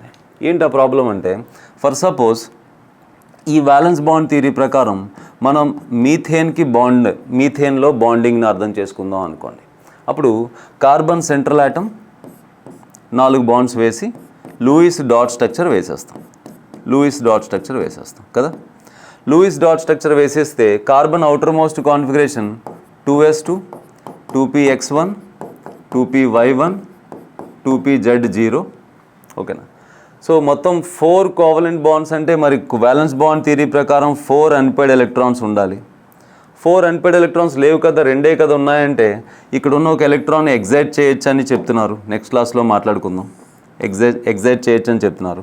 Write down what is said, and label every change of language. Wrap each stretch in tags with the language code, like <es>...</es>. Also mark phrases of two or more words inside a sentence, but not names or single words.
<te>ఏంటి ఆ ప్రాబ్లం అంటే,</te> <en>for suppose</en> <te>ఈ</te> <en>valence bond theory</en> <te>ప్రకారం మనం మీథేన్లో బాండింగ్ని అర్థం చేసుకుందాం అనుకోండి. అప్పుడు</te> <en>carbon central atom 4 bonds</en> <te>వేసి</te> <en>Lewis dot structure</en> <te>వేసేస్తాం కదా.</te> <en>Lewis dot structure</en> <te>వేసేస్తే</te> <en>carbon outer most configuration 2s2 2px1 2py1 2pz0.</en> <te>ఓకేనా? సో మొత్తం</te> <en>4 covalent bonds</en> <te>అంటే మరి</te> <en>valence bond theory</en> <te>ప్రకారం</te> <en>4 unpaired electrons</en> <te>ఉండాలి.</te> <en>4 unpaired electrons</en> <te>లేవు కదా, 2 కదా ఉన్నాయంటే ఇక్కడ ఉన్న ఒక ఎలక్ట్రాన్ ఎగ్జైట్ చేయొచ్చు అని చెప్తున్నారు.</te> <en>next classలో</en> <te>మాట్లాడుకుందాం. ఎగ్జైట్ చేయొచ్చు అని చెప్తున్నారు.</te>